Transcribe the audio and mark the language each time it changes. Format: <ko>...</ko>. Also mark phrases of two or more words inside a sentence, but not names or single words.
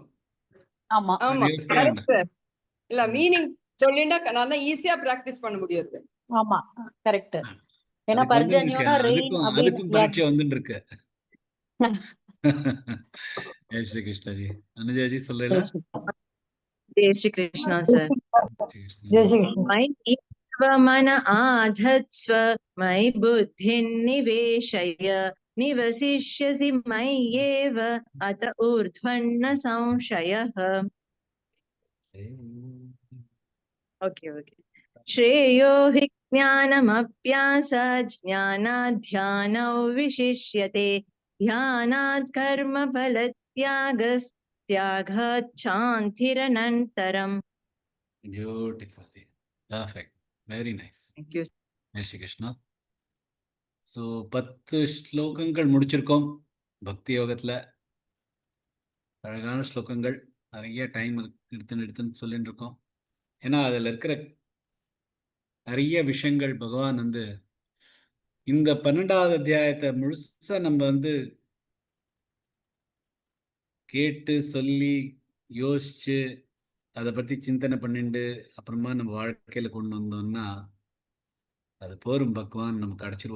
<ta>ஆமா. ஆமா யோசிக்க வேண்டாம். கரெக்ட். இல்ல மீனிங் சொல்லிண்டா நல்லா ஈஸியா பிராக்டிஸ் பண்ண முடியாது. ஆமா கரெக்ட். ஏன்னா அதுக்கு வந்துட்டு இருக்கு. பர்ஜன்யோனா ரெயின் அதுக்கும் அப்படின்னு பரீட்சை வந்துட்டு இருக்கு.</ta> <hi>जय श्री कृष्णजी.</hi> <ta>அனுஜாஜி சொல்லல.</ta> <hi>जय श्री कृष्ण सर। जय श्री कृष्णा.</hi> <sa>मयि मन आधत्स्व मयि बुद्धिं निवेशय निवसिष्यसि मय्येव अत ऊर्ध्वन्न संशयः।</sa> <en>Okay okay.</en> <sa>श्रेयो हि ज्ञानमभ्यासात् ज्ञानाध्यानौ विशिष्यते ध्यानात् कर्मफलत्यागस्त्यागात् शान्तिरनन्तरम्।</sa> <en>Beautiful. Perfect. Very nice. Thank you.</en> <hi>जय श्री कृष्णा.</hi> <ta>ஸோ 10 ஸ்லோகங்கள் முடிச்சிருக்கோம் பக்தி யோகத்துல. அழகான ஸ்லோகங்கள். நிறைய டைம் எடுத்துன்னு சொல்லிட்டு இருக்கோம். ஏன்னா அதில் இருக்கிற நிறைய விஷயங்கள் பகவான் வந்து இந்த 12வது அத்தியாயத்தை முழுசா நம்ம வந்து கேட்டு சொல்லி யோசிச்சு அதை பற்றி சிந்தனை பண்ணிட்டு அப்புறமா நம்ம வாழ்க்கையில் கொண்டு வந்தோம்னா அது போரும் பகவான் நமக்கு அடைச்சிருவா.</ta>